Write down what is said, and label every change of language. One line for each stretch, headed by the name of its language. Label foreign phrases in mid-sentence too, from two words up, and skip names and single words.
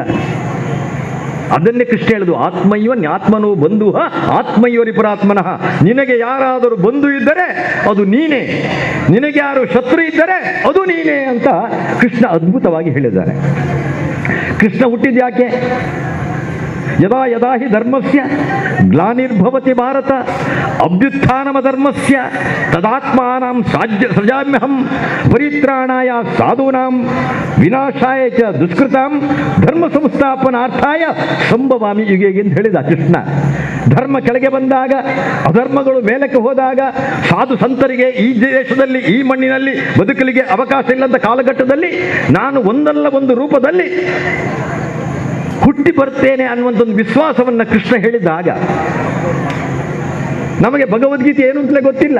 Kannada: ಅದನ್ನೇ ಕೃಷ್ಣ ಹೇಳುದು,
Sanskrit: ಆತ್ಮನೋ ಬಂಧು ಆತ್ಮಯೋರಿ ಪರಾತ್ಮನಃ.
Kannada: ನಿನಗೆ ಯಾರಾದರೂ ಬಂಧು ಇದ್ದರೆ ಅದು ನೀನೇ, ನಿನಗೆ ಯಾರು ಶತ್ರು ಇದ್ದರೆ ಅದು ನೀನೇ ಅಂತ ಕೃಷ್ಣ ಅದ್ಭುತವಾಗಿ ಹೇಳಿದ್ದಾರೆ. ಕೃಷ್ಣ ಹುಟ್ಟಿದ್ಯಾಕೆ?
Sanskrit: ಯದಾ ಯದಾ ಹಿ ಧರ್ಮಸ್ಯ ಗ್ಲಾನಿರ್ಭವತಿ ಭಾರತ ಅಭ್ಯುತ್ಥಾನಮ ಧರ್ಮಸ್ಯ ತದಾತ್ಮಾನಾಂ ಸೃಜಾಮ್ಯಹಂ ಪರಿತ್ರಾಣಾಯ ಸಾಧೂನಾಂ ವಿನಾಶಾಯ ಚ ದುಷ್ಕೃತಾಂ ಧರ್ಮ ಸಂಸ್ಥಾಪನಾರ್ಥಾಯ ಸಂಭವಾಮಿ ಯುಗೆ
Kannada: ಎಂದು ಹೇಳಿದ ಕೃಷ್ಣ. ಧರ್ಮ ಕೆಳಗೆ ಬಂದಾಗ, ಅಧರ್ಮಗಳು ಮೇಲಕ್ಕೆ ಹೋದಾಗ, ಸಾಧು ಸಂತರಿಗೆ ಈ ದೇಶದಲ್ಲಿ ಈ ಮಣ್ಣಿನಲ್ಲಿ ಬದುಕಲಿಗೆ ಅವಕಾಶ ಇಲ್ಲದ ಕಾಲಘಟ್ಟದಲ್ಲಿ ನಾನು ಒಂದಲ್ಲ ಒಂದು ರೂಪದಲ್ಲಿ ಹುಟ್ಟಿ ಬರ್ತೇನೆ ಅನ್ನುವಂಥ ಒಂದು ವಿಶ್ವಾಸವನ್ನು ಕೃಷ್ಣ ಹೇಳಿದಾಗ ನಮಗೆ ಭಗವದ್ಗೀತೆ ಏನು ಅಂತಲೇ ಗೊತ್ತಿಲ್ಲ.